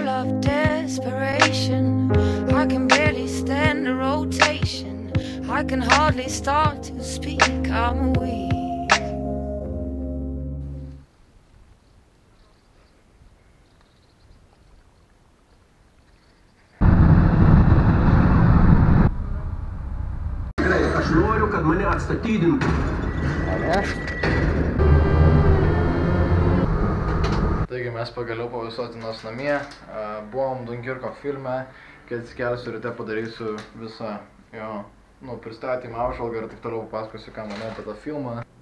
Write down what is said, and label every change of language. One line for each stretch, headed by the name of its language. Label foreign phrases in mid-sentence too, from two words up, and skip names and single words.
English: desperation. I can barely stand the rotation. I can hardly start to speak. I'm weak.
Lithuanian: Aš noriu, kad mane atstatydintų. Taigi mes pagaliau po Visuotinos namie, buvom Dunkirko filme, kai atsikelsiu ryte padarysiu visą jo pristatymą, apžvalgą ir taip toliau papasakosiu, ką manau apie tą filmą.